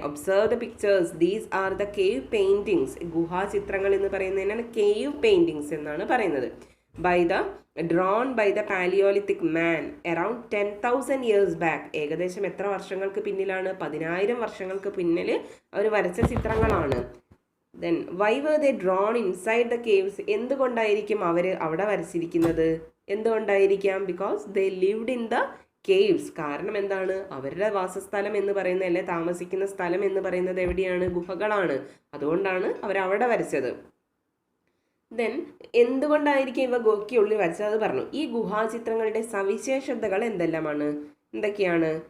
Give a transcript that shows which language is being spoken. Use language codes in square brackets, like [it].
[en] Observe the pictures, these are the cave paintings. [ml] ഗുഹാചിത്രങ്ങൾ എന്ന് പറയുന്നതിനാണ് cave paintings എന്നാണ് പറയുന്നത്. [en] Drawn by the palaeolithic man around 10,000 years back. [ml] ഏകദേശം എത്ര വർഷങ്ങൾക്ക് പിന്നിലാണ്? 10,000 വർഷങ്ങൾക്ക് പിന്നിൽ അവർ വരച്ച ചിത്രങ്ങളാണ്. [en] Then why were they drawn inside the caves? [ml] എന്തുകൊണ്ടായിരിക്കും അവർ അവിടെ വരച്ചിരിക്കുന്നത്? എന്തുകൊണ്ടായിരിക്കാം? [en] Because they lived in the caves. [ml] കാരണം എന്താണ്? അവരുടെ വാസസ്ഥലം എന്ന് പറയുന്നത്, അല്ലെ താമസിക്കുന്ന സ്ഥലം എന്ന് പറയുന്നത് എവിടെയാണ്? ഗുഹകളാണ്. അതുകൊണ്ടാണ് അവരവിടെ വരച്ചത്. ദെൻ എന്തുകൊണ്ടായിരിക്കും ഇവ ഗുഹയ്ക്കുള്ളിൽ വരച്ചത് പറഞ്ഞു. ഈ ഗുഹാചിത്രങ്ങളുടെ സവിശേഷതകൾ എന്തൊക്കെയാണ്?